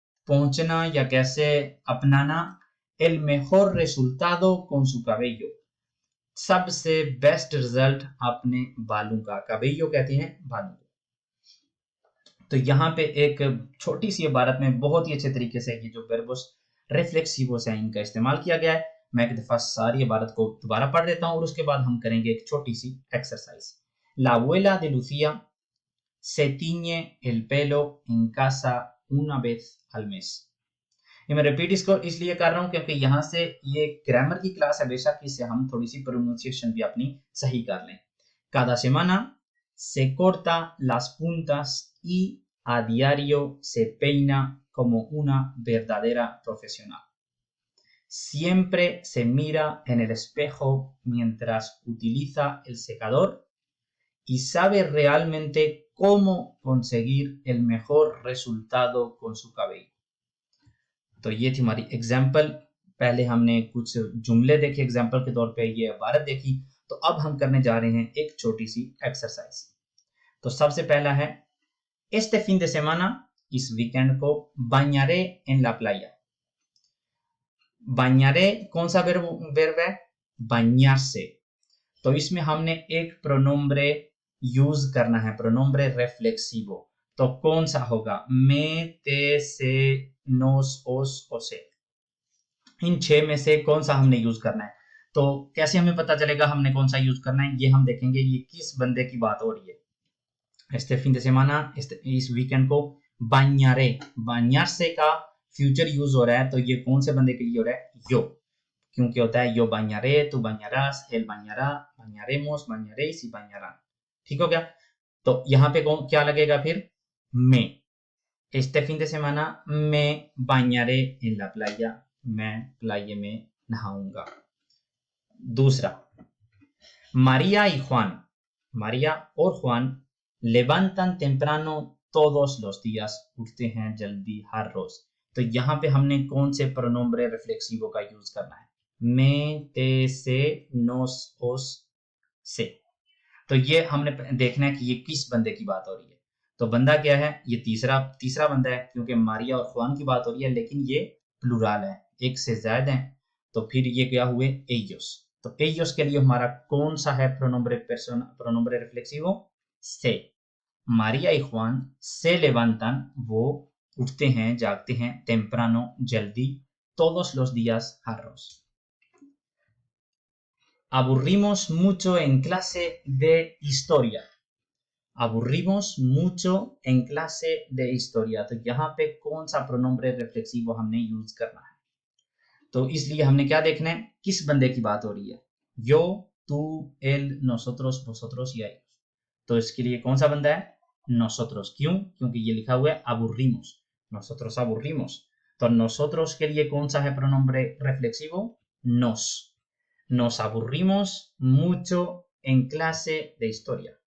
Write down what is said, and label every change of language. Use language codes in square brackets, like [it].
[hi] पहुंचना या कैसे अपनाना [es] el mejor resultado con su cabello, [hi] सबसे बेस्ट रिजल्ट अपने बालों का, cabello कहते हैं बालों को। तो यहाँ पे एक छोटी सी इबारत में बहुत ही अच्छे तरीके से ये जो verbos reflexivos है इनका इस्तेमाल किया गया है। मैं एक दफा सारी इबारत को दोबारा पढ़ देता हूँ और उसके बाद हम करेंगे एक छोटी सी exercise. [es] La abuela de Lucía se tiñe el pelo en casa una vez al mes। [hi] ये मैं रिपीट इसको इसलिए कर रहा हूँ क्योंकि यहाँ से ये ग्रामर की क्लास है, बेशक इससे हम थोड़ी सी प्रोनाउंसिएशन भी अपनी सही कर लें। [es] Cada semana se corta las puntas y a diario se peina como una verdadera profesional। Siempre se mira en el espejo mientras utiliza el secador y sabe realmente cómo conseguir el mejor resultado con su cabello। [hi] तो ये थी हमारी example. पहले हमने कुछ जुमले देखे example के तौर पे, ये इबारत देखी। तो अब हम करने जा रहे हैं एक छोटी सी एक्सरसाइज। तो सबसे पहला है [es] este fin de semana, [hi] इस वीकेंड को [es] bañaré en la playa। [hi] bañaré कौन सा वर्ब है? [es] bañarse। [hi] तो इसमें हमने एक प्रोनोम्ब्रे यूज करना है, प्रोनोम्ब्रे रेफ्लेक्सिवो। [es] तो कौन सा होगा? me, te, se, nos, os, ose। [hi] इन 6 में से कौन सा हमने यूज करना है? तो कैसे हमें पता चलेगा हमने कौन सा यूज करना है? ये हम देखेंगे ये किस बंदे की बात हो रही है। este fin de semana, इस वीकेंड को bañaré, bañarse का फ्यूचर यूज हो रहा है। तो ये कौन से बंदे के लिए हो रहा है? [es] yo, क्योंकि होता है yo bañaré, tú bañarás, él bañará, bañaremos, bañaréis y bañarán। [hi] ठीक हो गया? तो यहाँ पे क्या लगेगा फिर? [es] me। este fin de semana me bañaré en la playa, [hi] मैं प्लाये में नहाऊंगा। दूसरा, María y Juan, María और Juan [es] levantan temprano todos los días, [hi] उठते हैं जल्दी हर रोज। तो यहाँ पे हमने कौन से प्रोनोम्ब्रे रिफ्लेक्सिवो का यूज करना है? [es] me, te, se, nos, os, se। [hi] तो ये हमने देखना है कि ये किस बंदे की बात हो रही है। तो बंदा क्या है? ये तीसरा बंदा है, क्योंकि मारिया और खुआन की बात हो रही है, लेकिन ये प्लूरल है, एक से ज्यादा है। तो फिर ये क्या हुए? ellos। तो ellos के लिए हमारा कौन सा है प्रोनोम्ब्रे रिफ्लेक्सिवो? [es] से। मारिया y Juan se levantan, [hi] वो उठते हैं, जागते हैं, [es] temprano, जल्दी, todos los días, [hi] हर रोज। [es] Aburrimos mucho en clase de historia, aburrimos mucho en clase de historia। [hi] तो यहाँ पे कौन सा प्रोनोम्ब्रे रिफ्लेक्सिवो हमने यूज करना है? तो इसलिए हमने क्या देखना है? किस बंदे की बात हो रही है? [es] yo, tú, él, nosotros, vosotros y ellos। [hi] तो इसके लिए कौन सा बंदा है? [es] nosotros। क्यों? [hi] क्योंकि ये लिखा हुआ है aburrimos, [es] nosotros aburrimos। [hi] तो nosotros के लिए कौन सा है प्रोनोम्ब्रे रिफ्लेक्सिवो? [es] nos। Nos aburrimos mucho en clase de historia।